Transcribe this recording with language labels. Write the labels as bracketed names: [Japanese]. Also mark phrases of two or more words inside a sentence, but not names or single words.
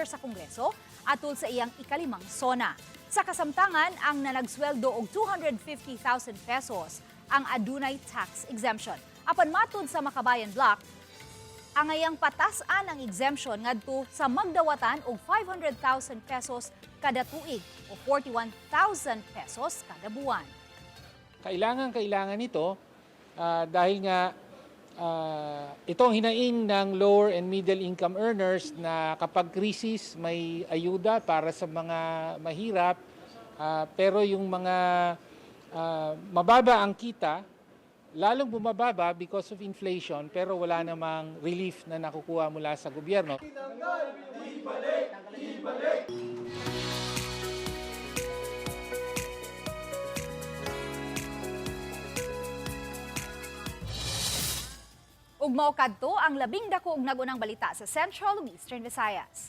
[Cebuano] sa Kongreso atol sa iyang ikalimang sona. Sa kasamtangan, ang nanagsweldo og 250,000 pesos ang adunay tax exemption. Apan matud sa Makabayan Block, ang ayang patasan ang exemption ngadto sa magdawatan og 500,000 pesos kada tuig o 41,000 pesos kada buwan. [Filipino] Kailangan nito dahil nga Ito ang hinaing ng [English] lower and middle income earners [Filipino] na kapag krisis may ayuda para sa mga mahirap, pero yung mga mababa ang kita, lalong bumababa [English] because of inflation, [Filipino] pero wala namang relief na nakukuha mula sa gobyerno. [Cebuano] Ug mao kadto ang 12 ug nagunang balita sa Central ug Eastern Visayas.